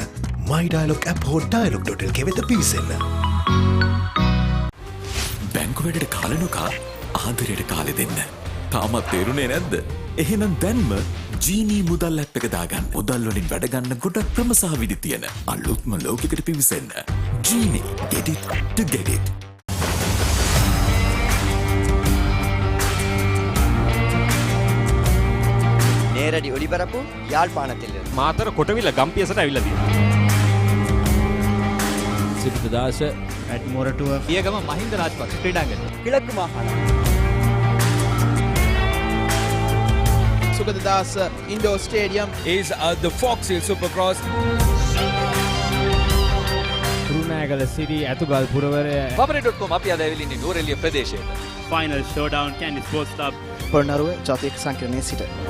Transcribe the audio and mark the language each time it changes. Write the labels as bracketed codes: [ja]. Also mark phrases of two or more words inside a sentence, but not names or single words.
[si] මයි ඩයලොග් ඇප් හෝ dialog.lk වෙත පිවිසෙන්න. බැංකු වැඩට කාලනුකා ආදරයට කාලෙ දෙන්න. තාමත් තේරුණේ නැද්ද? එහෙනම් දැන්ම ජීනී මුදල් ඇප් එක දාගන්න. මුදල් වලින් වැඩ ගන්න ගොඩක් ක්‍රම සහ විදි තියෙන අලුත්ම ලෝකයකට පිවිසෙන්න. [en] ජීනී get it to get it. [ta] நேரடி ஒளிபரப்பு யாழ்ப்பாணத்திலிருந்து [si] මාතර කොටවිල ගම්පියසට ඇවිල්ලා තියෙනවා. සිරිතදාස ඇඩ්මෝරටුව පියගම මහින්ද රාජපක්ෂ ක්‍රීඩාංගණය [ta] கிழக்கு மாகாணம் [en] Sugaddas Indoor Stadium is the Fox Hill Supercross. [si] කුරුණෑගල සිටි ඇතුගල් පුරවරය papare.com අපි අද ඇවිල්ලා ඉන්නේ නුවරඑළිය ප්‍රදේශයේ. [en] Final Showdown Kandy Sports Club [si] පොළොන්නරුව ජාතික සංකීර්ණයේ සිට